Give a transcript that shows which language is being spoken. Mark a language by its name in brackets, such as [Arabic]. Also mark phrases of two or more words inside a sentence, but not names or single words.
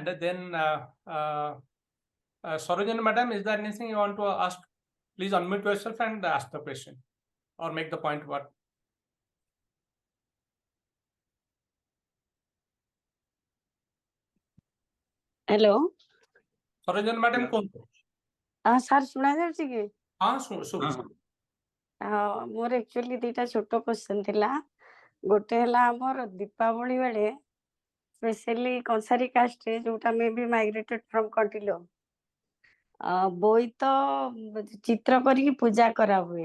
[English] Then Sarojini madam, is there anything you want to ask? Please unmute yourself and ask the question or make the point. What? Hello. Sarojini madam, Yeah. Sir, [Odia] ଶୁଣା ଯାଉଛି କି? ମୋର actually ଦିଟା ଛୋଟ question ଥିଲା। ଗୋଟେ ହେଲା ଆମର ଦୀପାବଳି ବେଳେ ସ୍ପେଶାଲି କଂସାରୀ କାଷ୍ଟରେ ଯୋଉଟା [English] may be migrated from [Odia] କଣ୍ଟିଲୋ ବୋଇତ ଚିତ୍ର କରିକି ପୂଜା କରା ହୁଏ।